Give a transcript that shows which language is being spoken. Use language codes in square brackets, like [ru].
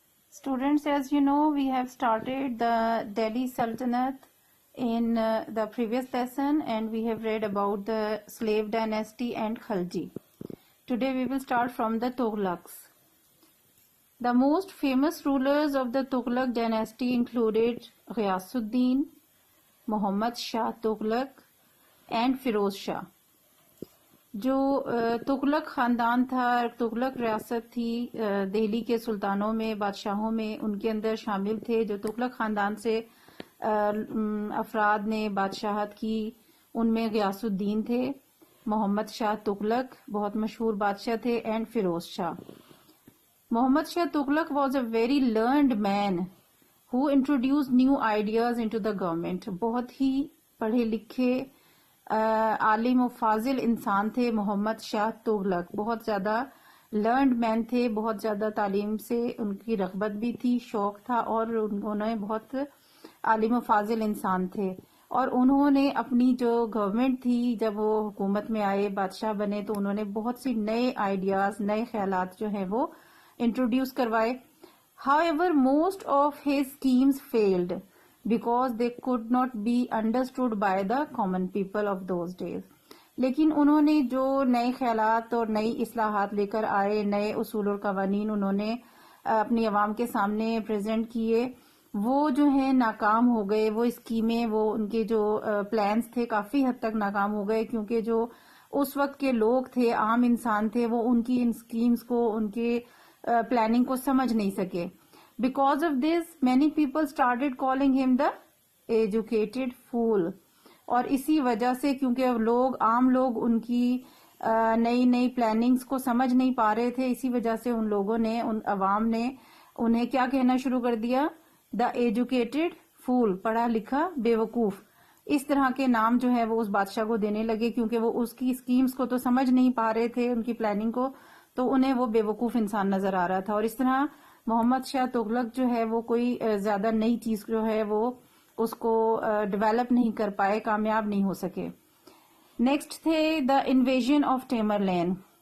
[en] Students, as you know, we have started the Delhi Sultanate in the previous lesson and we have read about the slave dynasty and Khalji. Today we will start from the Tughlaqs. The most famous rulers of the Tughlaq dynasty included Ghiyasuddin, Muhammad Shah Tughlaq and Firoz Shah. [ur] جو تغلق خاندان تھا، تغلق ریاست تھی دہلی کے سلطانوں میں، بادشاہوں میں، ان کے اندر شامل تھے جو تغلق خاندان سے افراد نے بادشاہت کی. ان میں غیاث الدین تھے، محمد شاہ تغلق بہت مشہور بادشاہ تھے، and Feroz Shah. [en] Muhammad Shah Tughlaq was a very learned man who introduced new ideas into the government. [ur] بہت ہی پڑھے لکھے عالم و فاضل انسان تھے محمد شاہ تغلق. بہت زیادہ لرنڈ مین تھے، بہت زیادہ تعلیم سے ان کی رغبت بھی تھی، شوق تھا، اور انہوں نے بہت عالم و فاضل انسان تھے. اور انہوں نے اپنی جو گورنمنٹ تھی، جب وہ حکومت میں آئے، بادشاہ بنے، تو انہوں نے بہت سی نئے آئیڈیاز، نئے خیالات جو ہیں وہ انٹروڈیوس کروائے. [en] However, most of his schemes failed because they could not be understood by the common people of those days. [ur] لیکن انہوں نے جو نئے خیالات اور نئی اصلاحات لے کر آئے، نئے اصول اور قوانین انہوں نے اپنی عوام کے سامنے پریزنٹ کیے، وہ جو ہیں ناکام ہو گئے. وہ اسکیمیں، وہ ان کے جو پلانز تھے کافی حد تک ناکام ہو گئے، کیونکہ جو اس وقت کے لوگ تھے، عام انسان تھے، وہ ان کی ان اسکیمز کو، ان کے پلاننگ کو سمجھ نہیں سکے. [en] Because of this, many people started calling him the educated fool. [ur] اور اسی وجہ سے، کیونکہ لوگ، عام لوگ ان کی نئی نئی پلاننگز کو سمجھ نہیں پا رہے تھے، اسی وجہ سے ان لوگوں نے، ان عوام نے انہیں کیا کہنا شروع کر دیا؟ [en] the educated fool, [ur] پڑھا لکھا بے وقوف. اس طرح کے نام جو ہے وہ اس بادشاہ کو دینے لگے، کیونکہ وہ اس کی اسکیمز کو تو سمجھ نہیں پا رہے تھے، ان کی پلاننگ کو، تو انہیں وہ بے وقوف انسان نظر آ رہا تھا. اور اس طرح محمد شاہ تغلق جو ہے وہ کوئی زیادہ نئی چیز جو ہے وہ اس کو ڈیولپ نہیں کر پائے، کامیاب نہیں ہو سکے. [en] Next تھے the invasion of Tamerlane.